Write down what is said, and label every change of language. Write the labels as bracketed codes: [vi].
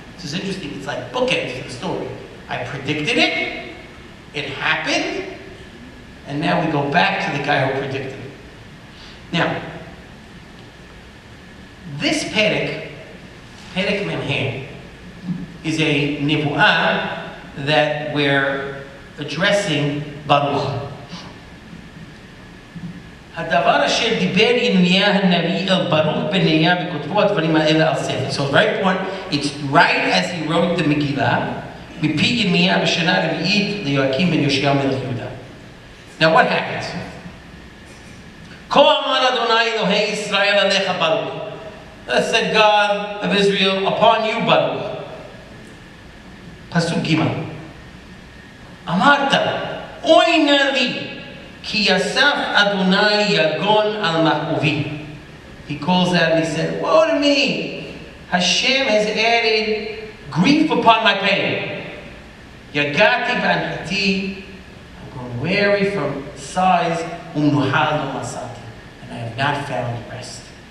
[en] This is interesting, it's like bookends to the story. I predicted it, it happened, and now we go back to the guy who predicted it. Now, this Perek Memhe, is a Nevuah that we're addressing Baruch. [he] הדבר אשר דיבר ירמיה הנביא אל ברוך בן נריה בכותבו הדברים האלה על ספר. [en] So very important, it's right as he wrote the Megillah, [he] מפי ירמיה בשנה הרביעית ליואקים בן יאשיהו מלך יהודה. [en] Now what happens? [he] כה אמר אדוני אלוהי ישראל עליך ברוך. [en] Thus said God of Israel upon you Baruch. [he] פסוק ג' אמרת אוי נא לי כי יסף אדוני יגון על מכאובי. [en] He calls out and he said, woe to me! Hashem has added grief upon my pain. [he] Yagati v'anchati, [en] I've grown weary from sighs, [he] umnuhal lo masati, [en] and I have not found rest.